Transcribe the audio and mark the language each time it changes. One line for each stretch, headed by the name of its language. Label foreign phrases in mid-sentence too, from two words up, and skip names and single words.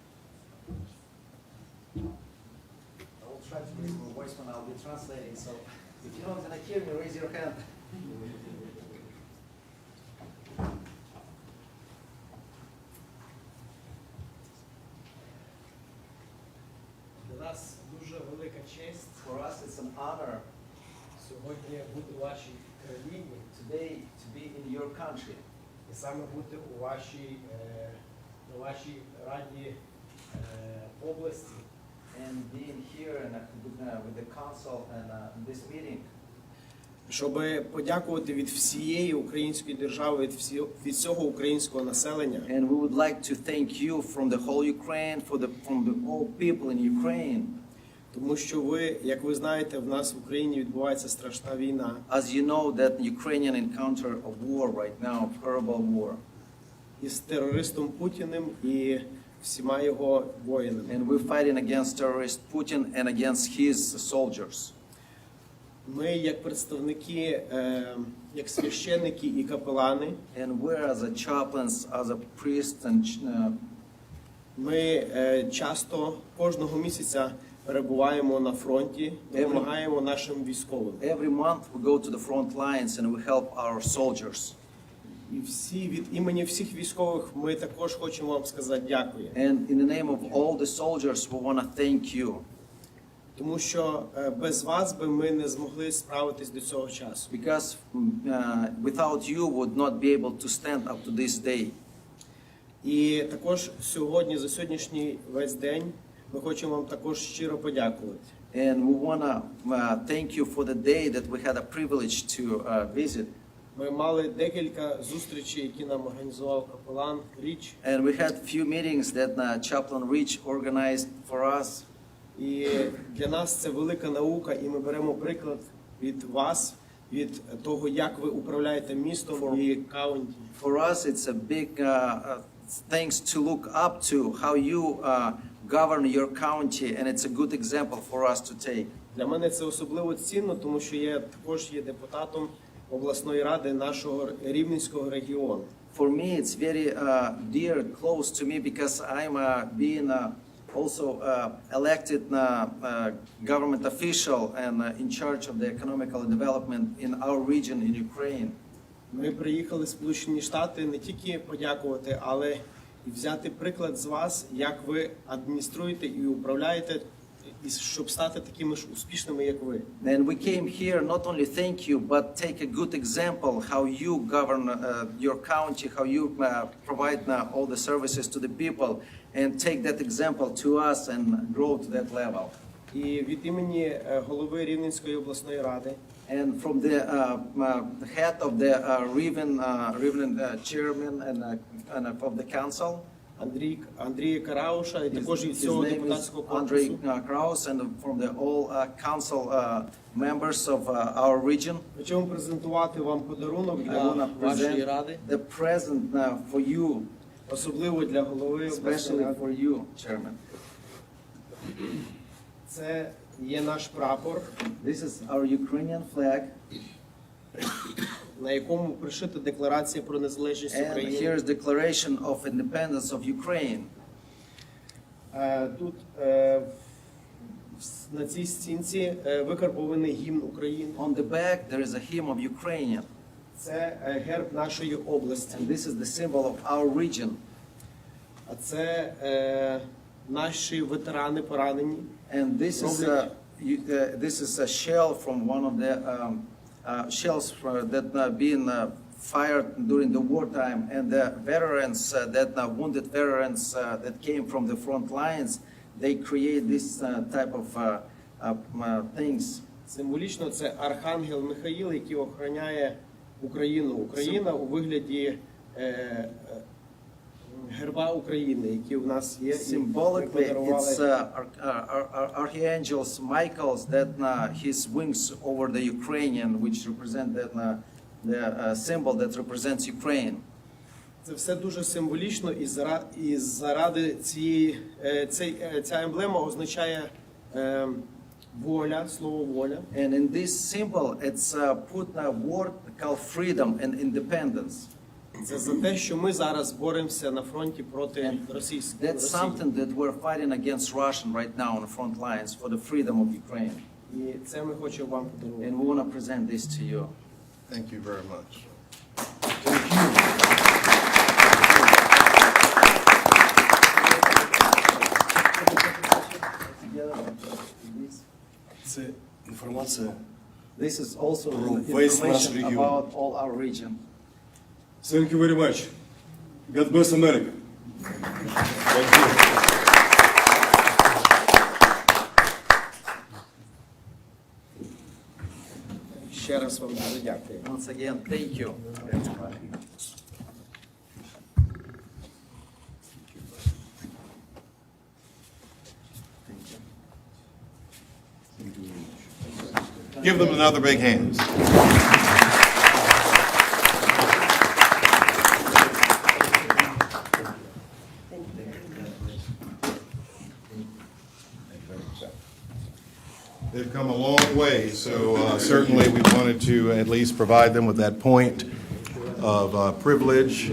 English: I will try to use my voice when I'll be translating, so If you're not gonna hear me, raise your hand.
Ukrainian: Для нас дуже велика честь.
English: For us it's an honor.
Ukrainian: Сьогодні бути у вашій країні.
English: Today to be in your country.
Ukrainian: І саме бути у на вашій раді області.
English: And being here with the council and this meeting.
Ukrainian: Щоб подякувати від всієї української держави, від всього українського населення.
English: And we would like to thank you from the whole Ukraine, from the all people in Ukraine.
Ukrainian: Тому що ви, як ви знаєте, в нас в Україні відбувається страшна війна.
English: As you know that Ukrainian encounter a war right now, a horrible war.
Ukrainian: Із терористом Путіним і всіма його воїнами.
English: And we're fighting against terrorist Putin and against his soldiers.
Ukrainian: Ми як представники, як священники і капелани.
English: And we're as a chaplains, as a priest and
Ukrainian: ми часто кожного місяця перебуваємо на фронті, допомагаємо нашим військовим.
English: Every month we go to the front lines and we help our soldiers.
Ukrainian: І всі від імені всіх військових ми також хочемо вам сказати дякую.
English: And in the name of all the soldiers we want to thank you.
Ukrainian: Тому що без вас би ми не змогли справитись до цього часу.
English: Because without you would not be able to stand up to this day.
Ukrainian: І також сьогодні, за сьогоднішній весь день, ми хочемо вам також щиро подякувати.
English: And we want to thank you for the day that we had a privilege to visit.
Ukrainian: Ми мали декілька зустрічей, які нам організував капелан Річ.
English: And we had few meetings that Chaplain Rich organized for us.
Ukrainian: І для нас це велика наука, і ми беремо приклад від вас, від того, як ви управляєте містом і каунті.
English: For us it's a big things to look up to, how you govern your county, and it's a good example for us to take.
Ukrainian: Для мене це особливо цінно, тому що я також є депутатом обласної ради нашого Рівненського регіону.
English: For me it's very dear, close to me, because I'm being also elected government official and in charge of the economical development in our region in Ukraine.
Ukrainian: Ми приїхали в Сполучені Штати не тільки подякувати, але і взяти приклад з вас, як ви адмініструєте і управляєте, і щоб стати такими ж успішними, як ви.
English: And we came here not only thank you, but take a good example how you govern your county, how you provide all the services to the people, and take that example to us and grow to that level.
Ukrainian: І від імені голови Рівненської обласної ради,
English: and from the head of the Rivnen chairman and of the council,
Ukrainian: Андрія Карауша, і також від всього депутатського корпусу. Андрій Краус,
English: and from the all council members of our region.
Ukrainian: Хочемо презентувати вам подарунок для вашої ради.
English: The present for you,
Ukrainian: особливо для голови обласної ради.
English: Especially for you, chairman.
Ukrainian: Це є наш прапор.
English: This is our Ukrainian flag.
Ukrainian: На якому пришита декларація про незалежність України.
English: And here is declaration of independence of Ukraine.
Ukrainian: Тут на цій стінці викарбований гімн України.
English: On the back there is a hymn of Ukraine.
Ukrainian: Це герб нашої області.
English: And this is the symbol of our region.
Ukrainian: А це наші ветерани поранені.
English: And this is a shell from one of the shells that been fired during the wartime, and the veterans wounded veterans that came from the front lines, they create this type of things.
Ukrainian: Символічно це архангел Михаїл, який охороняє Україну. Україна у вигляді герба України, який у нас є.
English: Symbolically, it's Archangel Michael's that his wings over the Ukrainian, which represent the symbol that represents Ukraine.
Ukrainian: Це все дуже символічно, і заради ця емблема означає воля, слово воля.
English: And in this symbol, it's put a word called freedom and independence.
Ukrainian: Це за те, що ми зараз боремося на фронті проти Росії.
English: That's something that we're fighting against Russian right now on the front lines for the freedom of Ukraine.
Ukrainian: І це ми хочемо вам подарувати.
English: And we want to present this to you. Thank you very much.
Ukrainian: Це інформація.
English: This is also
Ukrainian: From весь наш
English: information
Ukrainian: регіон.
English: about all our region. Thank you very much. God bless America. Thank you.
Ukrainian: Ще раз вам дуже дякую.
English: Once again, thank you. Give them another big hand. They've come a long way, so certainly we wanted to at least provide them with that point of privilege.